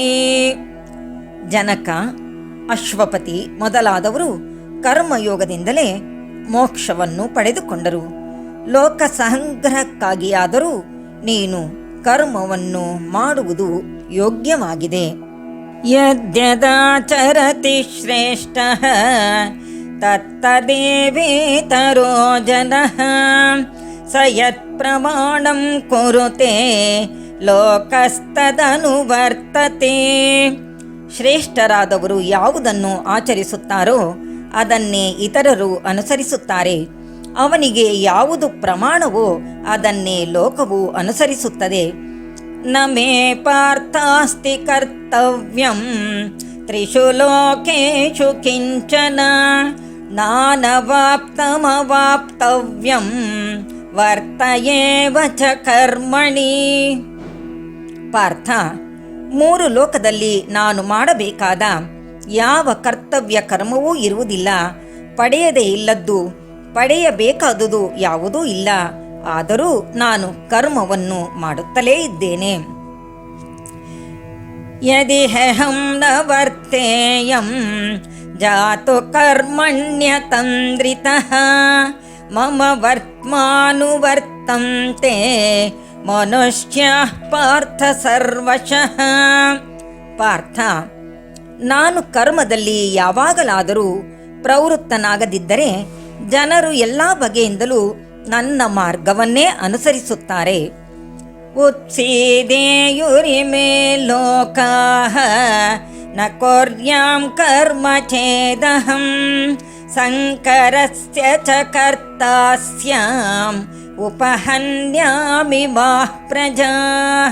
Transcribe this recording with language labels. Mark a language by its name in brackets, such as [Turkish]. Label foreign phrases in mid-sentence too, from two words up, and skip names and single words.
[Kannada] ಜನಕ, ಅಶ್ವಪತಿ ಮೊದಲಾದವರು ಕರ್ಮಯೋಗದಿಂದಲೇ ಮೋಕ್ಷವನ್ನು ಪಡೆದುಕೊಂಡರು. ಲೋಕ ಸಂಗ್ರಹಕ್ಕಾಗಿಯಾದರೂ ನೀನು ಕರ್ಮವನ್ನು ಮಾಡುವುದು ಯೋಗ್ಯವಾಗಿದೆ. [Sanskrit] ಯದ್ಯದಾಚರತಿ ಶ್ರೇಷ್ಠಃ ತತ್ತದೇವೇತರೋ ಜನಃ ಸ ಯತ್ ಪ್ರಮಾಣಂ ಕುರುತೆ ಲೋಕಸ್ತದನುವರ್ತತೆ. [Kannada] ಶ್ರೇಷ್ಠರಾದವರು ಯಾವುದನ್ನು ಆಚರಿಸುತ್ತಾರೋ ಅದನ್ನೇ ಇತರರು ಅನುಸರಿಸುತ್ತಾರೆ. ಅವನಿಗೆ ಯಾವುದು ಪ್ರಮಾಣವೋ ಅದನ್ನೇ ಲೋಕವು ಅನುಸರಿಸುತ್ತದೆ. [Sanskrit] ನ ಮೇ ಪಾರ್ಥಾಸ್ತಿ ಕರ್ತವ್ಯಂ ತ್ರಿಷು ಲೋಕೇಷು ಕಿಂಚನ ನಾನವಾಪ್ತಮವಾಪ್ತವ್ಯಂ ವರ್ತಯೇವ ಚ ಕರ್ಮಣಿ. [Kannada] ಪಾರ್ಥ, 3 ಲೋಕದಲ್ಲಿ ನಾನು ಮಾಡಬೇಕಾದ ಯಾವ ಕರ್ತವ್ಯ ಕರ್ಮವೂ ಇರುವುದಿಲ್ಲ. ಪಡೆಯದೇ ಇಲ್ಲದ್ದು, ಪಡೆಯಬೇಕಾದುದು ಯಾವುದೂ ಇಲ್ಲ. ಆದರೂ ನಾನು ಕರ್ಮವನ್ನು ಮಾಡುತ್ತಲೇ ಇದ್ದೇನೆ. [Sanskrit] ಯದಿಹಂ ನ ವರ್ತೇಯಂ ಜಾತು ಕರ್ಮಣ್ಯತಂದ್ರಿತಃ ಮಮ ವರ್ತ್ಮಾನುವರ್ತಂತೆ ಮನುಷ್ಯಃ ಪಾರ್ಥ ಸರ್ವಶಃ. [Kannada] ಪಾರ್ಥ, ನಾನು ಕರ್ಮದಲ್ಲಿ ಯಾವಾಗಲಾದರೂ ಪ್ರವೃತ್ತನಾಗದಿದ್ದರೆ ಜನರು ಎಲ್ಲ ಬಗೆಯಿಂದಲೂ ನನ್ನ ಮಾರ್ಗವನ್ನೇ ಅನುಸರಿಸುತ್ತಾರೆ. [Sanskrit] ಉತ್ಸೀದೇಯುರಿಮೇ ಲೋಕಾಃ ನ ಕುರ್ಯಾಂ ಕರ್ಮ ಚೇದಹಂ ಸಂಕರಸ್ಯ ಚ ಕರ್ತಾಸ್ಯಾಂ ಉಪಹನ್ಯಾಮಿ ಮಾಃ ಪ್ರಜಾಃ.